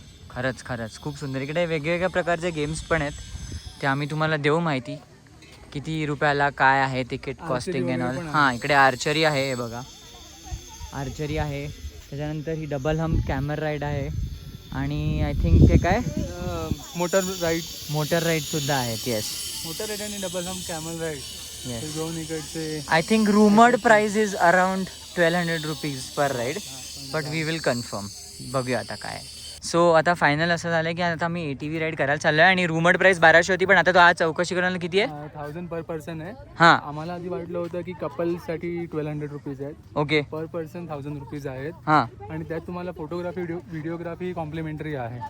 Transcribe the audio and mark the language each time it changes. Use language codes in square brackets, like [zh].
[mr] खरंच खूप सुंदर. इकडे वेगवेगळ्या प्रकारचे गेम्स पण आहेत, ते आम्ही तुम्हाला देऊ माहिती किती रुपयाला काय आहे तिकीट कॉस्टिंग अँड ऑल. हां, इकडे आर्चरी आहे, हे बघा आर्चरी आहे. त्याच्यानंतर ही डबल हम्प कॅमल राईड आहे आणि [en] I think [mr] ते काय मोटर राईड सुद्धा आहेत. [en] yes, [mr] मोटर राईड आणि double hump camel ride [en] Yes. [mr] दोन इकडचे. [en] I think rumoured price is around 1200 rupees per ride, but we will confirm. [mr] बघूया आता काय. सो आता फायनल असं झालं की आता आम्ही ATV राईड करायला चाललो आहे आणि रुमर्ड प्राइस 1200 होती, पण आता तो आज चौकशी करायला किती आहे? 1000 पर पर्सन आहे. हां, आम्हाला आधी वाटलं होतं की कपलसाठी 1200 रुपीज आहेत, ओके. पर पर्सन 1000 रुपीज आहेत. हां, आणि त्यात तुम्हाला फोटोग्राफी व्हिडिओग्राफी कॉम्प्लिमेंटरी आहे.